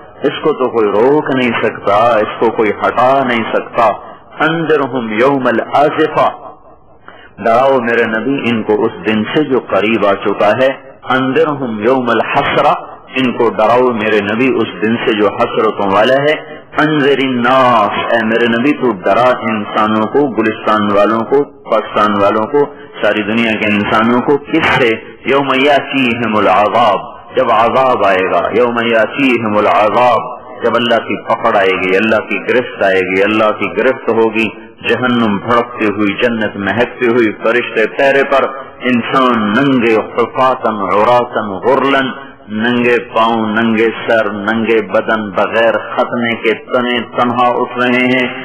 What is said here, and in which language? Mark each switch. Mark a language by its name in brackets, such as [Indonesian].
[Urdu] اس کو تو کوئی روک نہیں سکتا, اس کو کوئی ہٹا نہیں سکتا. [Arabic] انذرہم یوم الازفہ, [Urdu] ڈراؤ میرے نبی ان کو اس دن سے جو قریب آ چکا ہے. [Arabic] انذرہم یوم الحسرہ, [Urdu] ان کو ڈراؤ میرے نبی اس دن سے جو حسرتوں والا ہے. [Arabic] انذر الناس, [Urdu] اے میرے نبی تو ڈرا انسانوں کو, گلستان والوں کو, پاکستان والوں کو, ساری دنیا کے انسانوں کو. کس سے؟ [Arabic] یوم یاتیہم العذاب, [Urdu] جب عذاب آئے گا. [Arabic] یوم یاتیہم العذاب, [Urdu] جب اللہ کی پکڑ آئے گی, اللہ کی گرفت آئے گی, اللہ کی گرفت ہوگی. جہنم بھڑکتی ہوئی, جنت مہکتی ہوئی, فرشتے پیرے پر, انسان ننگے [Arabic] حفاظاً عراةً غرلاً, [Urdu] ننگے پاؤں, ننگے سر, ننگے بدن, بغیر ختنے کے تنے تنہا اٹھ رہے ہیں.